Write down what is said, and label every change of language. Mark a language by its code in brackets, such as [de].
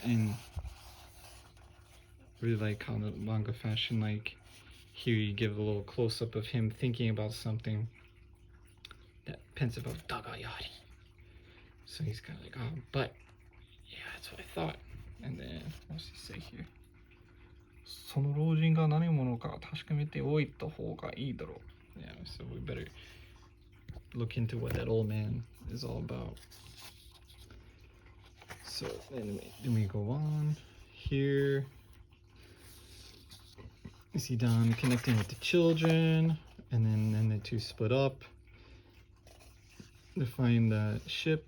[en] And really like how the manga fashion, like here you give a little close-up of him thinking about something, that pensive of Dagayari. So he's kind of like, oh, but yeah, that's what I thought. And then, what's he say here? [ja] その老人が何者か確かめておいた方がいいだろう. [en] Yeah, so we better look into what that old man is all about. So anyway, then we go on here. Is he done connecting with the children? And then the two split up to find the ship.